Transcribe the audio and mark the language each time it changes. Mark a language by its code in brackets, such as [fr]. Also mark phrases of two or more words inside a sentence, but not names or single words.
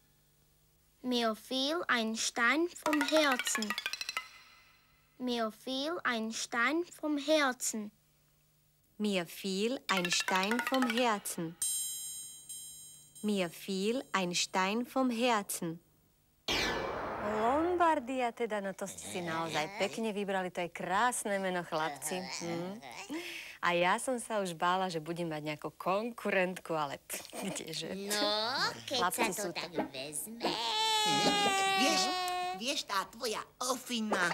[de] Mir fiel ein Stein vom Herzen. Mir fiel ein Stein vom Herzen. Mir fiel ein Stein vom Herzen. Mir fiel ein Stein vom Herzen. [sk] Lombardia teda, no to ste si naozaj pekne vybrali, to je krásne meno, chlapci. A ja som sa už bála, že budem mať nejakú konkurentku, ale kdeže. No, keď Chlapci sa sú to tak tam. vezme. Vieš, tá tvoja ofina.